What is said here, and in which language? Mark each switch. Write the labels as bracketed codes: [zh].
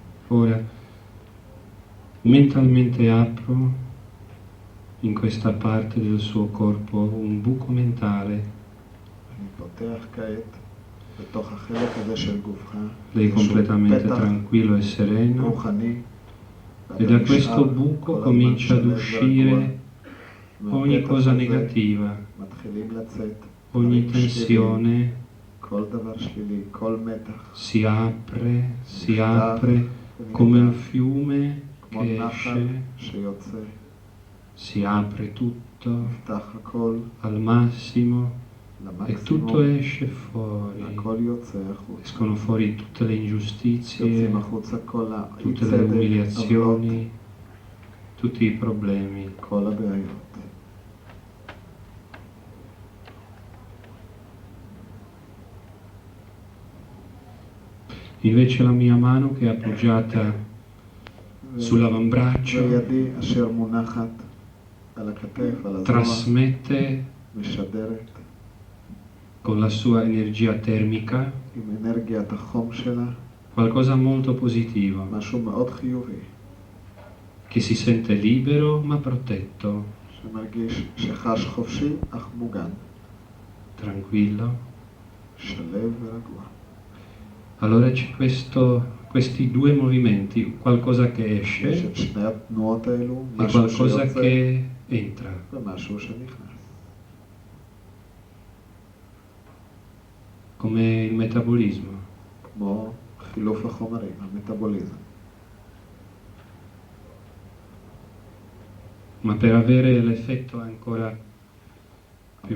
[it] Ora, mentalmente apro in questa parte del suo corpo un buco mentale. [he] אני פותח כעת בתוך החלק הזה של גופך. [it] Lei completamente [he] פתח [it] tranquillo e sereno. [he] רוחני. [it] E da questo buco comincia ad uscire ogni cosa negativa, [he] מתחילים לצאת. [it] ogni tensione [he] כל דבר שלילי, כל מתח. [it] si apre come un fiume [he] כמו [it] che [he] נחל [it] esce, [he] שיוצא. [it] si apre tutto [he] נפתח הכל [it] al massimo e tutto [he] למקסימום. [it] esce fuori. [he] הכל יוצא החוצה. [it] Escono fuori tutte le ingiustizie, [he] יוצאים החוצה כל [it] tutte le [he] האי-צדק, עוולות, [it] umiliazioni, tutti i problemi. [he] כל הבעיות. [it] Invece la mia mano che è appoggiata sull'avambraccio [he] וידי אשר מונחת על הכתף, על הזרוע, [it] trasmette [he] משדרת [it] con la sua energia termica [he] עם אנרגיית החום שלה, [it] qualcosa molto positivo, [he] משהו מאוד חיובי, [it] che si sente libero ma protetto, [he] שמרגיש שחש חופשי אך מוגן, [it] tranquillo. [he] שלב ורגוע. [it] Allora c'è questi due movimenti, qualcosa che [he] יש [it] esce [he] את שני התנועות האלו, [it] e [he] משהו [it] qualcosa [he] שיוצא [it] che entra. [he] ומשהו שנכנס. [it] Come il metabolismo. [he] כמו חילוף החומרים, המטאבוליזם. [it] Ma per avere l'effetto ancora più